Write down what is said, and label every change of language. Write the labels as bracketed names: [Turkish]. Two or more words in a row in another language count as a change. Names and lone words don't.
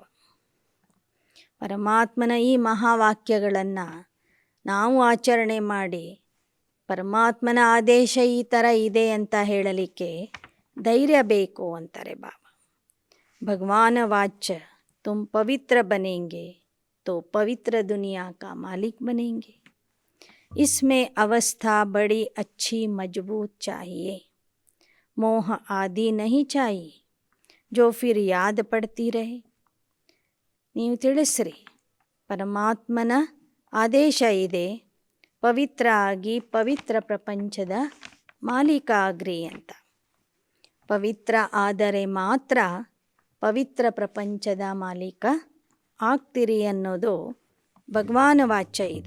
[Kannada] ಪರಮಾತ್ಮನ ಈ ಮಹಾವಾಕ್ಯಗಳನ್ನು ನಾವು ಆಚರಣೆ ಮಾಡಿ ಪರಮಾತ್ಮನ ಆದೇಶ ಈ ಥರ ಇದೆ ಅಂತ ಹೇಳಲಿಕ್ಕೆ ಧೈರ್ಯ ಬೇಕು ಅಂತಾರೆ ಬಾಬಾ. [Hindi] भगवान वाच तुम पवित्र बनेंगे तो पवित्र दुनिया का मालिक बनेंगे. इसमें अवस्था बड़ी अच्छी मजबूत चाहिए. मोह आदि नहीं चाहिए जो फिर याद पड़ती रहे. [Kannada] ನೀವು ತಿಳಿಸ್ರಿ, ಪರಮಾತ್ಮನ ಆದೇಶ ಇದೆ, ಪವಿತ್ರ ಆಗಿ ಪವಿತ್ರ ಪ್ರಪಂಚದ ಮಾಲೀಕ ಆಗ್ರಿ ಅಂತ. ಪವಿತ್ರ ಆದರೆ ಮಾತ್ರ ಪವಿತ್ರ ಪ್ರಪಂಚದ ಮಾಲೀಕ ಆಗ್ತೀರಿ ಅನ್ನೋದು ಭಗವಾನ ವಾಚ್ಯ ಇದೆ.